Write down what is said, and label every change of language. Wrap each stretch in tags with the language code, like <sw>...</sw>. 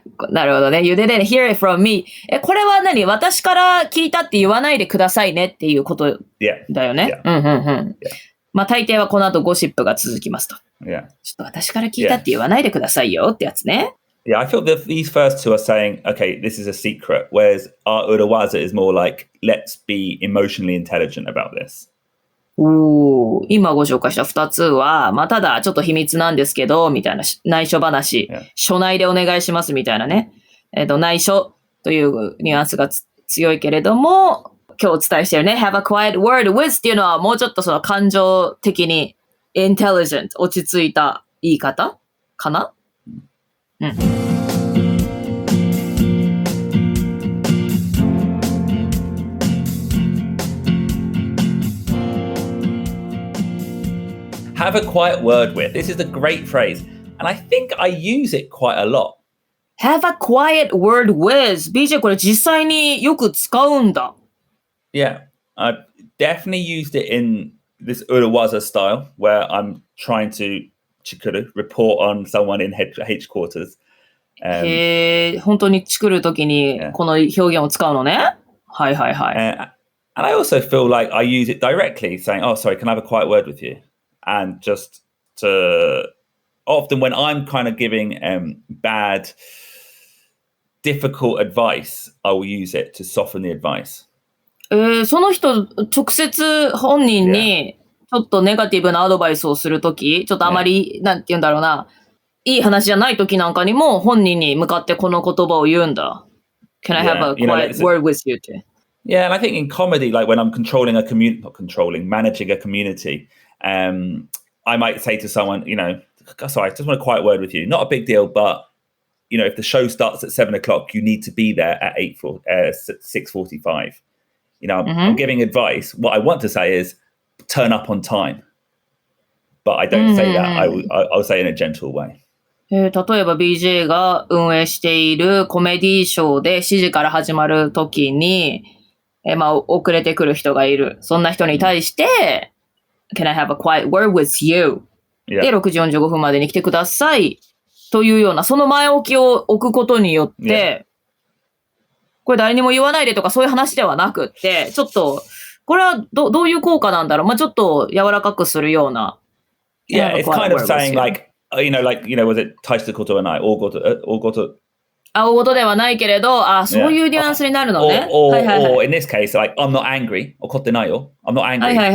<ja>なるほどね。</ja> <en>You didn't hear it from me.</en> <ja>これは何？私から聞いたって言わないでくださいねっていうことだよね。大抵はこの後ゴシップが続きますと。</ja> <en>Yeah.</en> <ja>ちょっと私から聞いたって言わないでくださいよってやつね。</ja> <en>Yeah, I feel that these first two are saying, okay, this is a secret, whereas our Urawaza is more like, let's be emotionally intelligent about this.</en> <ja>今ご紹介した2つは、ただちょっと秘密なんですけど、みたいな内緒話、署内でお願いしますみたいなね。内緒というニュアンスが強いけれども、今日お伝えしてるね、</ja> <en>have a quiet word with</en> <ja>っていうのはもうちょっとその感情的に intelligent、落ち着いた言い方かな</ja> <en>Have a quiet word with. This is a great phrase. And I think I use it quite a lot. Have a quiet word with.</en> <ja>BJ これ実際によく使うんだ。</ja> <en>Yeah, I've definitely used it in this Urawaza style where I'm trying to chikuru, report on someone in headquarters.</en> <ja>本当に作るときにこの表現を使うのね。はいはいはい。</ja> <en>And I also feel like I use it directly, saying, "Oh, sorry, can I have a quiet word with you?" And just to often when I'm kind of giving bad, difficult advice, I will use it to soften the advice.</en> <ja>その人直接本人にちょっとネガティブなアドバイスをするとき、ちょっとあまり、なんて言うんだろうな、いい話じゃないときなんかにも本人に向かってこの言葉を言うんだ。</ja> <en>Can I have a quiet word with you? Yeah, and I think in comedy, like when I'm controlling a community, not controlling, managing a community, I might say to someone, sorry, I just want a quiet word with you. Not a big deal, but, if the show starts at 7:00, you need to be there at 6:45. I'm giving advice. What I want to say is turn up on time. But I don't say that. I'll say in a gentle way.</en> <ja>例えば BJ が運営しているコメディーショーで7時から始まるときに、遅れてくる人がいる。そんな人に対して、</ja> <en>Can I have a quiet word with you?</en> <ja>で、6時45分までに来てください。というような、その前置きを置くことによって、これ誰にも言わないでとかそういう話ではなくって、ちょっと、これはどういう効果なんだろう。ちょっと柔らかくするような。</ja> <en>Yeah, it's kind of saying like, was it</en> <ja>大したことはない、大ごと。大ごとではないけれど、そういうニュアンスになるのね。</ja> <en>Or in this case, like, I'm not angry.</en> <ja>怒ってないよ。</ja> <en>I'm not angry.</en>